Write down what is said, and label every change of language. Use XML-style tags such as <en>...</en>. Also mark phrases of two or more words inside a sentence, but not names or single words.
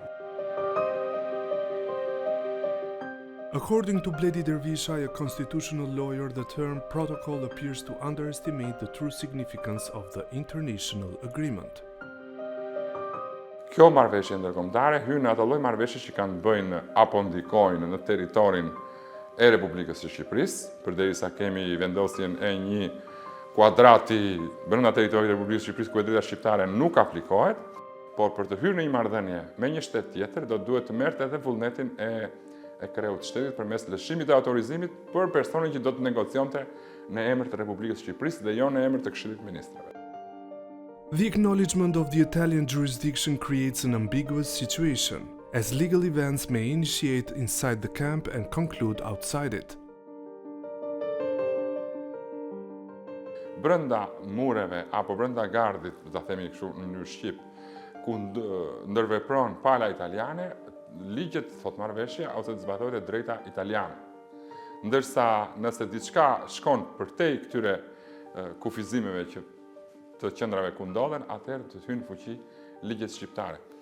<en>According to Bledi Dervishaj, a constitutional lawyer, the term protocol appears to underestimate the true significance of the international agreement.</en> <sq>Kjo marrëveshje ndërkombëtare hyn në ato lloj marrëveshje që kanë bëjnë apo ndikojnë në territorin e Republikës së Shqipërisë, përderisa kemi vendosjen e një kuadrati brenda territorit të Republikës së Shqipërisë ku drejta shqiptare nuk aplikohet, por për të hyrë në një marrëdhënie me një shtet tjetër do duhet të merret edhe vullnetin e kreut të shtetit përmes lëshimit të autorizimit për personin që do të negocionte në emër të Republikës së Shqipërisë dhe jo në emër të Këshillit të Ministrave.</sq> <en>The acknowledgement of the Italian jurisdiction creates an ambiguous situation, as legal events may initiate inside the camp and conclude outside it.</en> <sq>Brenda mureve apo brenda gardit, do ta themi kështu në mënyrë shqip, ku ndërvepron pala italiane, ligjet thot marrëveshja ose të zbatohet e drejta italiane. Ndërsa nëse diçka shkon përtej këtyre kufizimeve që të qendrave ku ndodhen, atëherë të hynë fuqi ligjet shqiptare.</sq>